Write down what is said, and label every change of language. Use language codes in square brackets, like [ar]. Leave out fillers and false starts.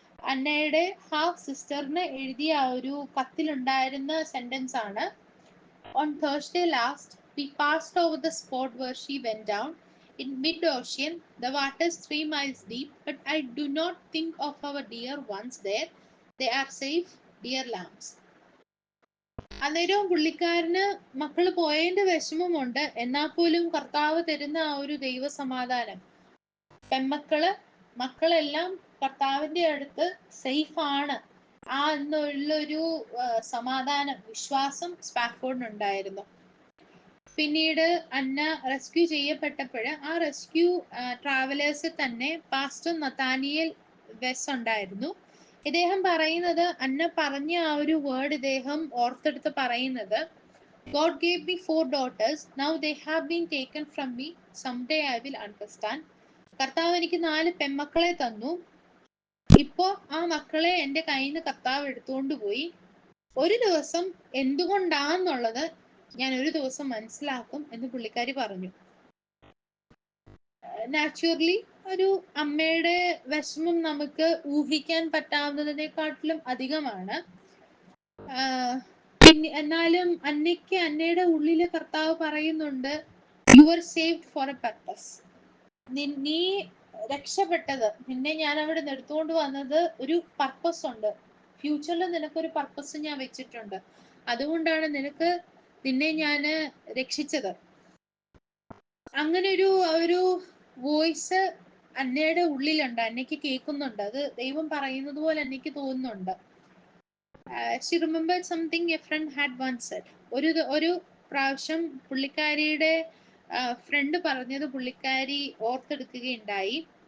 [ml] അന്നയുടെ ഹാഫ് സിസ്റ്ററിന് എഴുതിയ ആ ഒരു കത്തിലുണ്ടായിരുന്ന സെന്റൻസ് ആണ്: [en] On Thursday last, we passed over the spot where she went down. In mid-ocean, the water's 3 miles deep, but I do not think of our dear ones there. They are safe, dear lambs. [ml] അന്നേരവും പുള്ളിക്കാരന് മക്കള് പോയതിന്റെ വിഷമമുണ്ട്, എന്നാൽ പോലും കർത്താവ് തരുന്ന ആ ഒരു ദൈവസമാധാനം, മക്കളെല്ലാം കർത്താവിന്റെ അടുത്ത് സേഫ് ആണ് എന്നുള്ളൊരു സമാധാനം, വിശ്വാസം സ്പാഫോർഡിനുണ്ടായിരുന്നു. പിന്നീട് അന്ന റെസ്ക്യൂ ചെയ്യപ്പെട്ടപ്പോൾ ആ റെസ്ക്യൂ ട്രാവലേഴ്സ് തന്നെ പാസ്റ്റർ നതാനിയേൽ വെസ് ഉണ്ടായിരുന്നു. ഇദ്ദേഹം പറയുന്നത്, അന്ന പറഞ്ഞ ആ ഒരു വേർഡ് ഇദ്ദേഹം ഓർത്തെടുത്ത് പറയുന്നത്: [en] God gave me 4 daughters. Now they have been taken from me. Someday I will understand. [ml] കർത്താവ് എനിക്ക് 4 പെൺമക്കളെ തന്നു. ഇപ്പോ ആ മക്കളെ എന്റെ കയ്യിൽ നിന്ന് കർത്താവ് എടുത്തുകൊണ്ട് പോയി. ഒരു ദിവസം എന്തുകൊണ്ടാന്നുള്ളത് ഞാൻ ഒരു ദിവസം മനസ്സിലാക്കും എന്ന് പുള്ളിക്കാരി പറഞ്ഞു. നാച്ചുറലി ഒരു അമ്മയുടെ വിഷമം നമുക്ക് ഊഹിക്കാൻ പറ്റാവുന്നതിനെക്കാട്ടിലും അധികമാണ്. എന്നാലും അന്നയുടെ ഉള്ളില് കർത്താവ് പറയുന്നുണ്ട്, [en] You are saved for a purpose. [ml] നീ രക്ഷപ്പെട്ടത്, നിന്നെ ഞാൻ അവിടെ എടുത്തുകൊണ്ട് വന്നത് ഒരു പർപ്പസ് ഉണ്ട്. ഫ്യൂച്ചറിൽ നിനക്കൊരു പർപ്പസ് ഞാൻ വെച്ചിട്ടുണ്ട്. അതുകൊണ്ടാണ് നിന്നെ ഞാൻ രക്ഷിച്ചത്. അങ്ങനെ ഒരു വോയിസ് അന്നയുടെ ഉള്ളിലുണ്ട്, അന്നയ്ക്ക് കേൾക്കുന്നുണ്ട്. അത് ദൈവം പറയുന്നത് പോലെ അന്നയ്ക്ക് തോന്നുന്നുണ്ട്. [en] She remembered something a friend had once said. [ml] ഒരു പ്രാവശ്യം പുള്ളിക്കാരിയുടെ ഫ്രണ്ട് പറഞ്ഞത് പുള്ളിക്കാരി ഓർത്തെടുക്കുകയുണ്ടായി.